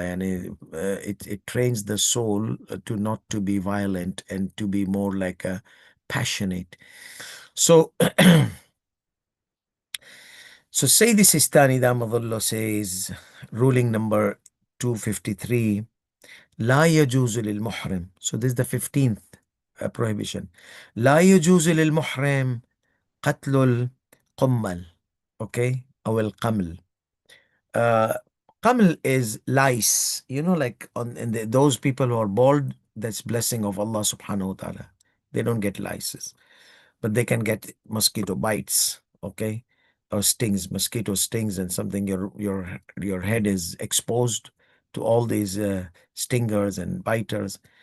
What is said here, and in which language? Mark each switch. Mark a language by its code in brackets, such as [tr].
[en] And it trains the soul to not to be violent and to be more like a passionate. So so Sayyidi Sistani Dz says, ruling number 253, [ar] لا يجوز للمحرم. [en] So this is the 15th prohibition. [ar] لا يجوز للمحرم قتل القمل. [en] Okay, [ar] أو القمل. [en] uh, Qaml is lice. You know, like those people who are bald, that's blessing of Allah subhanahu wa ta'ala. They don't get lices, but they can get mosquito bites, okay, or stings, mosquito stings, and something your head is exposed to all these stingers and biters.